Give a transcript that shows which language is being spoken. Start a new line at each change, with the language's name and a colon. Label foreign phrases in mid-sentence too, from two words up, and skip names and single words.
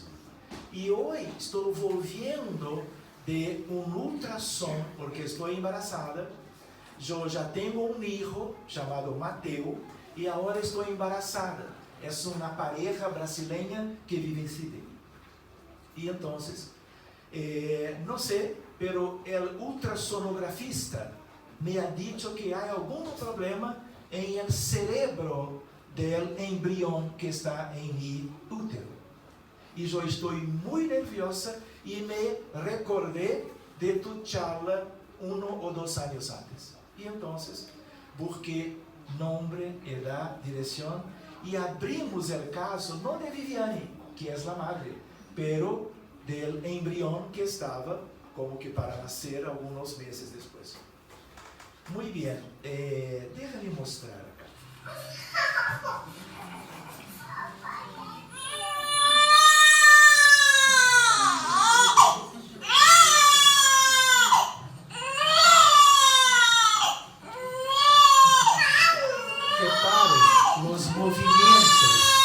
Portuguese: E hoje estou volviendo de ultrassom, porque estou embaraçada. Eu já tenho um filho chamado Mateo, e agora estou embaraçada. É uma pareja brasileira que vive em Sydney. E então, não sei, pero o ultrassonografista
Spanish: me ha dicho
Portuguese: que há algum problema em
Spanish: el cerebro del
Portuguese: embrião que está em mi útero. E eu estou muito nerviosa e me recordei de
Spanish: tu charla
Portuguese: 1 ou 2 anos antes. E então, busquei nome, idade, direção e abrimos o caso não de Viviane,
Spanish: que es la madre, pero del embrión que estaba como que para nacer algunos meses después. Muy bien, déjame mostrar acá. Reparen los movimientos.